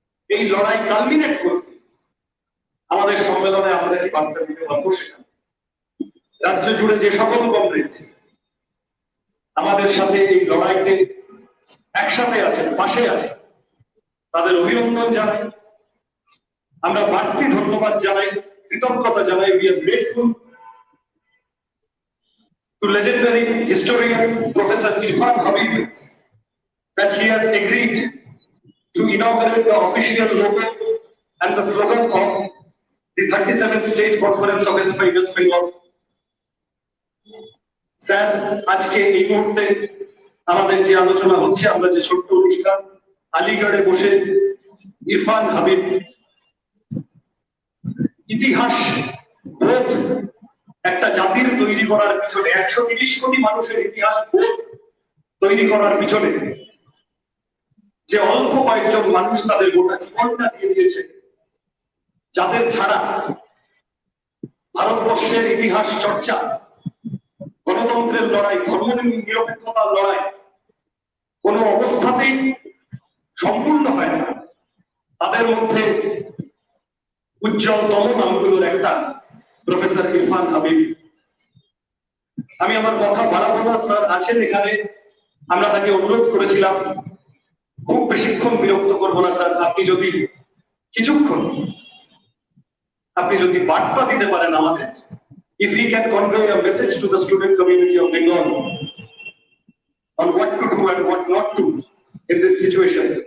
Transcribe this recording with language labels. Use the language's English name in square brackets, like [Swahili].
[Bangla] এই লড়াই কালমিনেট করবে আমাদের সম্মেলনে আমরা কি বার্তা দিতে পারবো সেখানে। রাজ্য জুড়ে যে সকল কমরেড আমাদের সাথে এই লড়াইতে একসাথে আছেন, পাশে আছেন, তাদের অভিনন্দন জানাই। আমরা বাড়তি ধন্যবাদ জানাই, কৃতজ্ঞতা জানাই। [English] We are grateful to legendary historian Professor Irfan Habib that he has agreed to inaugurate the official logo and the slogan of the 37th State Conference of SFI West Bengal. [Bangla] Sir, আজকে এই মুহূর্তে আমাদের যে আলোচনা হচ্ছে, আমরা যে ছোট্ট অনুষ্ঠান আলিগড়ে বসে ইরফান হাবিব ইতিহাস বোধ একটা জাতির তৈরি করার পিছনে, 130 কোটি মানুষের ইতিহাস বোধ তৈরি করার পিছনে যে অল্প কয়েকজন মানুষ তাদের গোটা জীবনটা দিয়ে দিয়েছে, যাদের ছাড়া ভারতবর্ষের ইতিহাস চর্চা, গণতন্ত্রের লড়াই, ধর্ম নিরপেক্ষতার লড়াই কোন অবস্থাতেই সম্পূর্ণ হয় না, তাদের মধ্যে উজ্জ্বলতম নামগুলোর একটা প্রফেসর ইরফান হাবিব। আমি আমার কথা বাড়াবো না, স্যার আছেন এখানে। আমরা তাকে অনুরোধ করেছিলাম [English] খুব বেশিক্ষণ বিরক্ত করবো না স্যার, আপনি যদি কিছুক্ষণ আপনি যদি বার্তা দিতে পারেন আমাদের, if he can convey a message to the student community of Bengal on what to do and what not to in this situation.